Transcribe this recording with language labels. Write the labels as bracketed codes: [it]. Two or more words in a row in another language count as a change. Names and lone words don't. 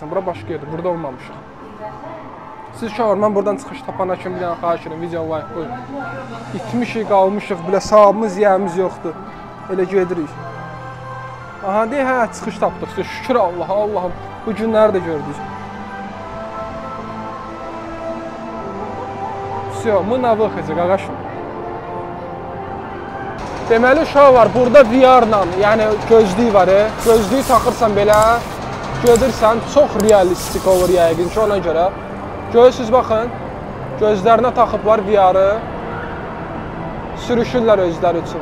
[az] Bura başqa yerdir. Burada olmamışıq. Siz uşaqlar, mən buradan çıxış tapana kimi bir dənə xahiş edirəm, video like qoyun. İtmişik, qalmışıq, bilə sahabımız, yiyəmiz yoxdur. Elə gedirik. Aha, deyə, hə, çıxış tapdıq. Şükür Allaha, Allahım, bu günləri də gördük. [ru] Всё, мы на выходе, [az] qaqaşım. Deməli, uşaq var, burada VR-la, yəni gözlük var, gözlüyü taxırsan belə, gedirsən, çox realistik olur yəqin ki, ona görə. Görürsünüz, baxın, gözlərinə taxıblar VR-ı, sürüşürlər özləri üçün.